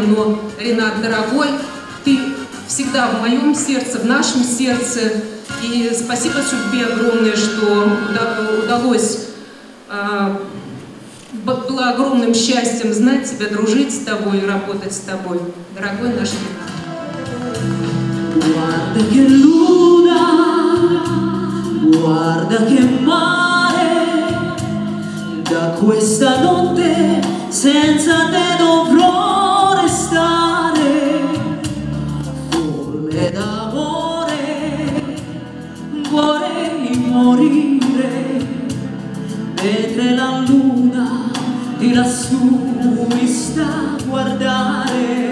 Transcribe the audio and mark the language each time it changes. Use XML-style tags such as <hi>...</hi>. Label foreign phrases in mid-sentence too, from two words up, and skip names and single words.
<ru>Но, Ринат, дорогой, ты всегда в моем сердце, в нашем сердце. И спасибо судьбе огромное, что удалось, было огромным счастьем знать тебя, дружить с тобой и работать с тобой. Дорогой наш Ринат.</ru> <it>Guarda che mare, da questa notte senza te dovrò restare. Forme d'amore, vorrei morire, mentre la luna di lassù mi sta a guardare.</it>